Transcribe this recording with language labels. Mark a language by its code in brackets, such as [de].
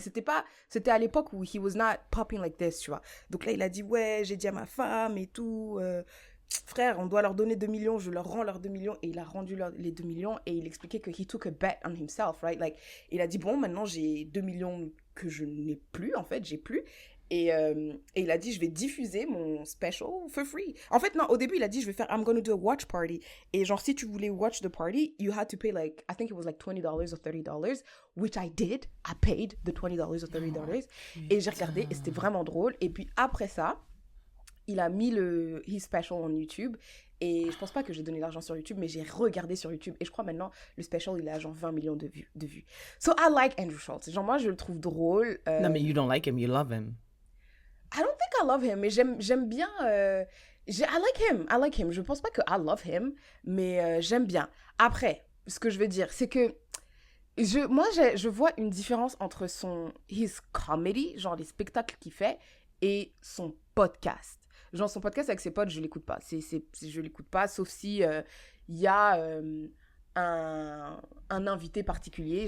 [fr] Mais c'était à l'époque où [en] he was not popping like this, [fr] tu vois. Donc là, il a dit ouais, j'ai dit à ma femme et tout, frère, on doit leur donner 2 millions, je leur rends leurs 2 millions. Et il a rendu les 2 millions et il expliquait que [en] he took a bet on himself, right? [fr] Like, il a dit bon, maintenant j'ai 2 millions que je n'ai plus, en fait, j'ai plus. Et il a dit, je vais diffuser mon [en] special for free. [fr] En fait, non, au début, il a dit, je vais faire, [en] I'm gonna do a watch party. [fr] Et genre, si tu voulais [en] watch the party, you had to pay like, I think it was like $20 or $30, which I did. I paid the $20 or $30. [fr] Et j'ai regardé, et c'était vraiment drôle. Et puis après ça, il a mis [en] his special [fr] on YouTube. Et je pense pas que j'ai donné l'argent sur YouTube, mais j'ai regardé sur YouTube. Et je crois maintenant, le special, il a genre 20 millions de vues. [en] So I like Andrew Schultz. [fr] Genre, moi, je le trouve drôle. Non, mais [en] you don't like him, you love him. I don't think I love him, [fr] mais j'aime bien [en] I like him. [fr] Je pense pas que [en] I love him, [fr] mais j'aime bien. Après, ce que je veux dire, c'est que je vois une différence entre [en] his comedy, [fr] genre les spectacles qu'il fait, et son podcast. Genre son podcast avec ses potes, je l'écoute pas. Je l'écoute pas, sauf si il y a un invité particulier.